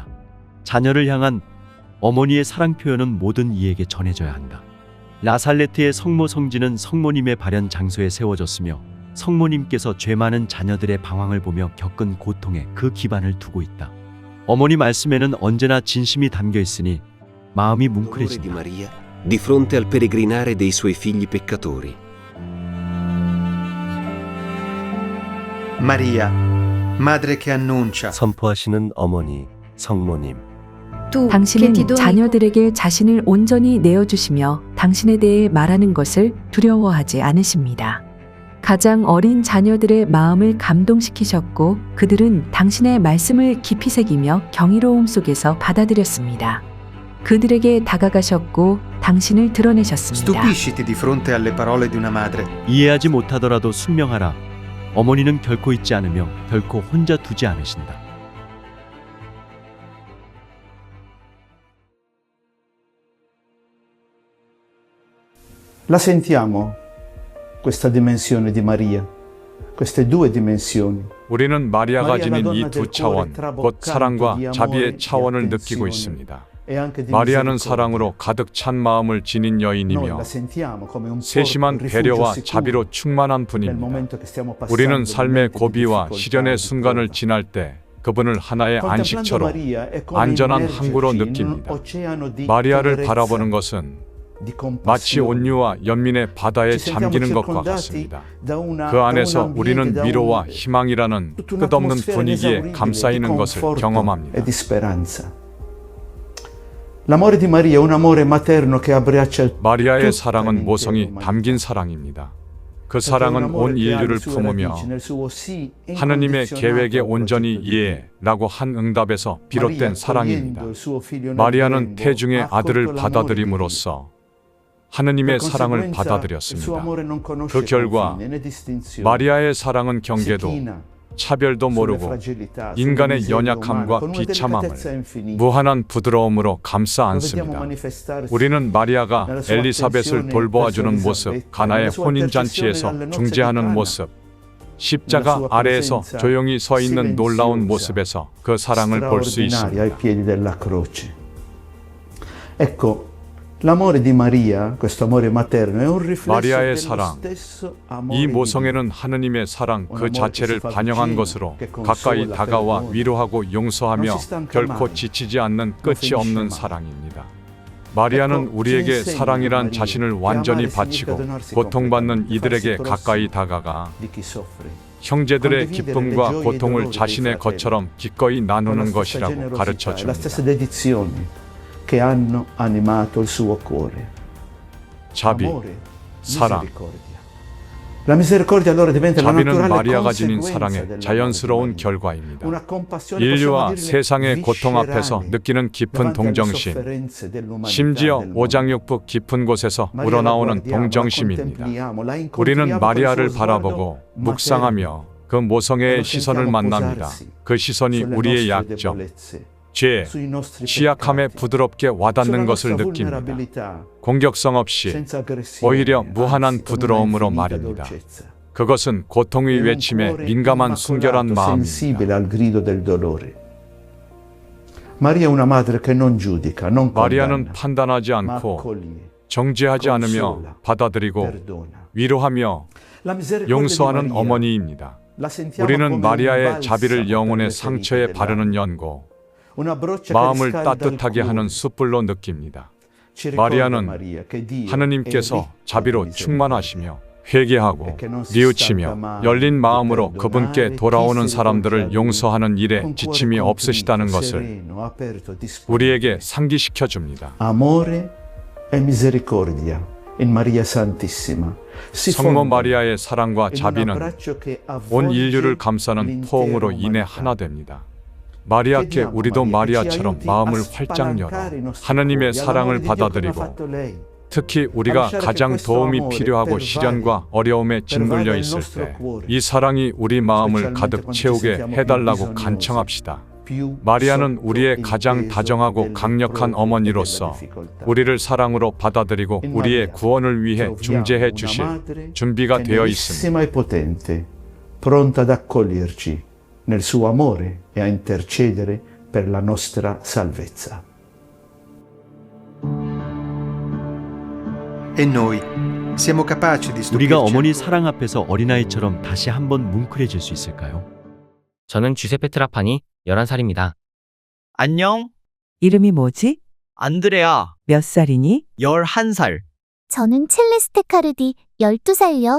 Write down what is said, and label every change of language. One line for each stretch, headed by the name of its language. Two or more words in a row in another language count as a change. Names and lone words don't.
Korean: 자녀를 향한 어머니의 사랑 표현은 모든 이에게 전해져야 한다. 라살레트의 성모 성지는 성모님의 발현 장소에 세워졌으며 성모님께서 죄 많은 자녀들의 방황을 보며 겪은 고통에 그 기반을 두고 있다. 어머니 말씀에는 언제나 진심이 담겨 있으니 마음이
Italian: Dolore di
Korean: 뭉클해진다.
Italian: Maria di fronte al peregrinare dei suoi figli peccatori. Maria, madre che annuncia.
Korean: 선포하시는 어머니, 성모님.
Italian: Tu che ti
Korean: 당신은
Italian: doni
Korean: 자녀들에게 자신을 온전히 내어주시며 당신에 대해 말하는 것을 두려워하지 않으십니다. 가장 어린 자녀들의 마음을 감동시키셨고 그들은 당신의 말씀을 깊이 새기며 경이로움 속에서 받아들였습니다. 그들에게 다가가셨고 당신을 드러내셨습니다.
Italian: Stupisciti di fronte alle parole di una madre.
Korean: 이해하지 못하더라도 순명하라. 어머니는 결코 잊지 않으며 결코 혼자 두지 않으신다.
Italian: La sentiamo questa dimensione di Maria, queste due dimensioni.
Korean: 우리는 마리아가 Maria, 지닌
Italian: la
Korean: 이
Italian: donna
Korean: 두
Italian: del
Korean: 차원,
Italian: cuore
Korean: 곧 사랑과
Italian: traboccante di
Korean: 자비의
Italian: amore,
Korean: 차원을
Italian: di
Korean: 느끼고
Italian: attenzione
Korean: 있습니다.
Italian: e anche di
Korean: 마리아는
Italian: misericordia.
Korean: 사랑으로 가득 찬 마음을 지닌
Italian: Noi
Korean: 여인이며
Italian: la sentiamo come un
Korean: 세심한
Italian: porto, un rifugio
Korean: 배려와
Italian: sicuro
Korean: 자비로 충만한
Italian: nel
Korean: 분입니다.
Italian: momento che stiamo passando
Korean: 우리는 삶의
Italian: momenti di
Korean: 고비와
Italian: difficoltà,
Korean: 시련의
Italian: di
Korean: 순간을
Italian: prova.
Korean: 지날 때 그분을 하나의
Italian: Contemplando
Korean: 안식처로
Italian: Maria è come
Korean: 안전한
Italian: immergerci
Korean: 항구로
Italian: in un
Korean: 느낍니다.
Italian: oceano di
Korean: 마리아를
Italian: tenerezza,
Korean: 바라보는 것은
Italian: di
Korean: 마치
Italian: compassione.
Korean: 온유와 연민의 바다에
Italian: Ci sentiamo
Korean: 잠기는 것과
Italian: circondati
Korean: 같습니다.
Italian: da una-
Korean: 그
Italian: da un
Korean: 안에서
Italian: ambiente,
Korean: 우리는
Italian: da un-
Korean: 위로와 희망이라는
Italian: tutta un'atmosfera
Korean: 끝없는 분위기에
Italian: inesauribile
Korean: 감싸이는
Italian: di
Korean: 것을
Italian: conforto
Korean: 경험합니다.
Italian: e di speranza. L'amore di Maria è un amore materno che abbraccia
Korean: 마리아의
Italian: tutta
Korean: 사랑은
Italian: l'intera
Korean: 모성이
Italian: umanità.
Korean: 담긴 사랑입니다. 그
Italian: Perché è un
Korean: 사랑은
Italian: amore
Korean: 온
Italian: che ha le
Korean: 인류를
Italian: sue
Korean: 품으며
Italian: radici nel suo sì
Korean: 하느님의
Italian: incondizionato
Korean: 계획에
Italian: al
Korean: 온전히
Italian: progetto di Dio.
Korean: 이해라고 한 응답에서 비롯된 Maria, 사랑입니다.
Italian: accogliendo il suo figlio nel
Korean: 마리아는
Italian: grembo,
Korean: 태중의
Italian: ha accolto
Korean: 아들을
Italian: l'amore di
Korean: 받아들임으로써 하느님의
Italian: Per
Korean: 사랑을
Italian: conseguenza, il suo
Korean: 받아들였습니다.
Italian: amore non conosce
Korean: 그 결과
Italian: confine né distinzioni.
Korean: 마리아의 사랑은
Italian: Si
Korean: 경계도
Italian: china
Korean: 차별도
Italian: sulle
Korean: 모르고
Italian: fragilità, sulle
Korean: 인간의
Italian: miserie umane,
Korean: 연약함과
Italian: con una
Korean: 비참함을
Italian: delicatezza infinita.
Korean: 무한한 부드러움으로 감싸
Italian: Lo vediamo
Korean: 안습니다.
Italian: manifestarsi
Korean: 우리는 마리아가
Italian: nella sua
Korean: 엘리사벳을
Italian: attenzione
Korean: 돌보아주는
Italian: verso
Korean: 모습, Elisabetta, 가나의
Italian: nella sua
Korean: 혼인잔치에서
Italian: intercessione alle nozze di
Korean: 중재하는 Cana. 모습, 십자가 아래에서 조용히 서 있는 놀라운 모습에서 그 사랑을 볼 수
Italian: straordinaria ai
Korean: 있습니다.
Italian: piedi della croce. Ecco, l'amore di Maria, questo amore materno, è un riflesso
Korean: 마리아의
Italian: dello
Korean: 사랑,
Italian: stesso amore
Korean: 이
Italian: di
Korean: 모성애는 하느님의 사랑 그 자체를 반영한 것으로 가까이 다가와 위로하고 용서하며 결코 지치지 않는 끝이 없는 사랑입니다. 마리아는 우리에게 사랑이란 자신을 완전히 바치고 고통받는 이들에게 가까이 다가가
Italian: di chi soffre.
Korean: 형제들의 기쁨과 고통을 자신의 것처럼 기꺼이 나누는 것이라고 가르쳐
Italian: La stessa
Korean: 줍니다.
Italian: dedizione che hanno animato il suo cuore.
Korean: 자비,
Italian: Amore,
Korean: 사랑.
Italian: misericordia. La misericordia allora diventa la
Korean: 자비는
Italian: naturale
Korean: 마리아가 지닌
Italian: conseguenza
Korean: 사랑의
Italian: dell'amore
Korean: 자연스러운
Italian: di Maria.
Korean: 결과입니다.
Italian: Una compassione, possiamo
Korean: 인류와
Italian: dirne,
Korean: 세상의 고통 앞에서
Italian: viscerale
Korean: 느끼는 깊은
Italian: davanti alle
Korean: 동정심,
Italian: sofferenze dell'umanità
Korean: 심지어
Italian: del mondo.
Korean: 오장육부 깊은 곳에서
Italian: Maria la
Korean: 우러나오는
Italian: guardiamo, la
Korean: 동정심입니다.
Italian: contempliamo, la incontriamo
Korean: 우리는
Italian: col
Korean: 마리아를
Italian: suo
Korean: 바라보고
Italian: sguardo
Korean: 묵상하며 그 모성애의 시선을 만납니다. 그 시선이
Italian: sulle
Korean: 우리의
Italian: nostre
Korean: 약점,
Italian: debolezze,
Korean: 죄,
Italian: sui nostri
Korean: 취약함에
Italian: peccati,
Korean: 부드럽게
Italian: sulla
Korean: 와닿는 것을
Italian: nostra
Korean: 느낍니다.
Italian: vulnerabilità,
Korean: 공격성 없이
Italian: senza aggressione,
Korean: 오히려
Italian: anzi,
Korean: 무한한
Italian: con una
Korean: 부드러움으로
Italian: infinita
Korean: 말입니다.
Italian: dolcezza.
Korean: 그것은 고통의
Italian: È un
Korean: 외침에
Italian: cuore
Korean: 민감한 순결한
Italian: immacolato,
Korean: 마음입니다.
Italian: sensibile al grido del dolore. Maria è una madre che non giudica, non
Korean: 마리아는
Italian: condanna,
Korean: 판단하지
Italian: ma
Korean: 않고
Italian: accoglie,
Korean: 정죄하지 않으며
Italian: consola,
Korean: 받아들이고
Italian: perdona.
Korean: 위로하며
Italian: La misericordia di
Korean: 용서하는 Maria 어머니입니다.
Italian: la sentiamo come
Korean: 우리는
Italian: un
Korean: 마리아의
Italian: balsamo
Korean: 자비를
Italian: per
Korean: 영혼의
Italian: le ferite
Korean: 상처에
Italian: dell'anima.
Korean: 바르는 연고,
Italian: Una broccia che
Korean: 마음을
Italian: riscalda il
Korean: 따뜻하게
Italian: cuore.
Korean: 하는 숯불로 느낍니다.
Italian: Ci ricorda,
Korean: 마리아는
Italian: Maria, che Dio è
Korean: 하느님께서
Italian: ricco di
Korean: 자비로
Italian: misericordia.
Korean: 충만하시며 회개하고 뉘우치며 열린 마음으로 그분께 돌아오는 사람들을 용서하는 일에 지침이 없으시다는 것을 우리에게 상기시켜 줍니다.
Italian: Amore e misericordia in Maria Santissima. Si
Korean: 성모
Italian: fondono
Korean: 마리아의 사랑과
Italian: in un
Korean: 자비는
Italian: abbraccio che
Korean: 온
Italian: avvolge
Korean: 인류를 감싸는 포옹으로 인해
Italian: l'intera
Korean: 하나
Italian: umanità.
Korean: 됩니다. 마리아께 우리도 마리아처럼 마음을 활짝 열어 하느님의 사랑을 받아들이고 특히 우리가 가장 도움이 필요하고 시련과 어려움에 짓눌려 있을 때 이 사랑이 우리 마음을 가득 채우게 해달라고 간청합시다. 마리아는 우리의 가장 다정하고 강력한 어머니로서 우리를 사랑으로 받아들이고 우리의 구원을 위해 중재해 주실 준비가 되어 있습니다.
Italian: e potente, pronta ad accoglierci nel suo amore e a intercedere per la nostra salvezza. E noi siamo capaci di
Korean: 우리가
Italian: stupirci
Korean: 어머니
Italian: ancora?
Korean: 사랑 앞에서 어린아이처럼 다시 한번 뭉클해질 수 있을까요? 저는 주세페 트라파니 11살입니다. 안녕, 이름이 뭐지? 안드레아, 몇 살이니? 11살. 저는 첼레스테 카르디 12살요.